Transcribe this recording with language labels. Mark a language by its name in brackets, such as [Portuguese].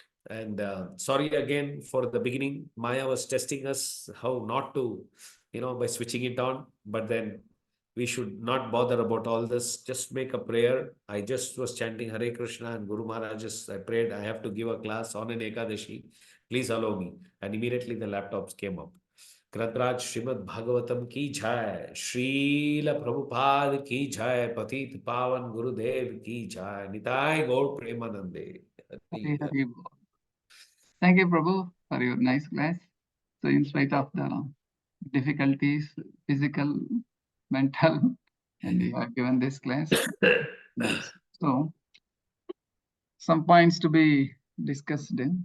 [English] And sorry again for the beginning. Maya was testing us how not to, by switching it on. But then we should not bother about all this. Just make a prayer. I just was chanting Hare Krishna and Guru Maharaj, I prayed, I have to give a class on an Ekadashi. Please allow me. And immediately the laptops came up. [Hindi] ग्रंथराज Shrimad Bhagavatam की जय, श्रील प्रभुपाद की जय, पतित पावन गुरुदेव की जय, निताय गौर प्रेमानंदे. Hari Hari Bol. [English] Thank you, Prabhu, for your nice class. So, in spite of the difficulties, physical, mental, and you have given this class. Nice. So, some points to be discussed.